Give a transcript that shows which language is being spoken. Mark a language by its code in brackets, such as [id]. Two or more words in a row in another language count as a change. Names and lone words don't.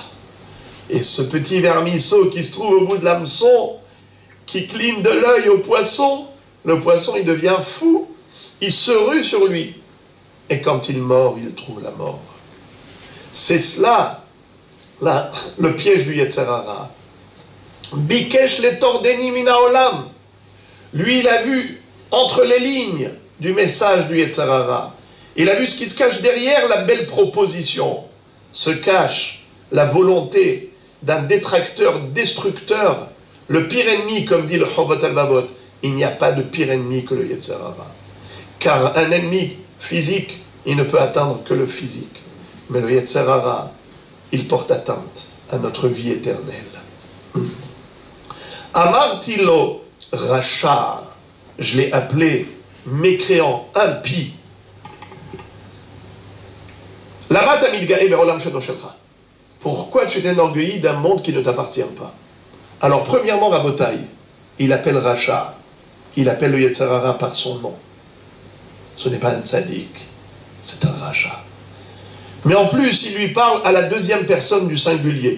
[fr] Et ce petit vermisseau qui se trouve au bout de l'hameçon, qui cligne de l'œil au poisson, le poisson il devient fou, il se rue sur lui. Et quand il mord, il trouve la mort. C'est cela, là, le piège du [he] יצר הרע. ביקש לטרדני מן העולם. [fr] Lui, il a vu entre les lignes du message du [he] יצר הרע. [fr] Il a vu ce qui se cache derrière la belle proposition. Se cache la volonté d'un détracteur, destructeur, le pire ennemi, comme dit le Chovot Halevavot. Il n'y a pas de pire ennemi que le [he] יצר הרע. [fr] Car un ennemi physique, il ne peut atteindre que le physique. Mais le [he] יצר הרע, [fr] il porte atteinte à notre vie éternelle. [he] אמרתי לו רשע, [fr] je l'ai appelé mécréant, impie. [he] למה תמיד גאה בעולם שאינו שלך. [fr] Pourquoi tu t'enorgueillis d'un monde qui ne t'appartient pas? Alors, premièrement, Rabotai, il appelle Racha, il appelle le [he] יצר הרע [fr] par son nom. Ce n'est pas un tzaddik, c'est un Racha. Mais en plus, il lui parle à la deuxième personne du singulier.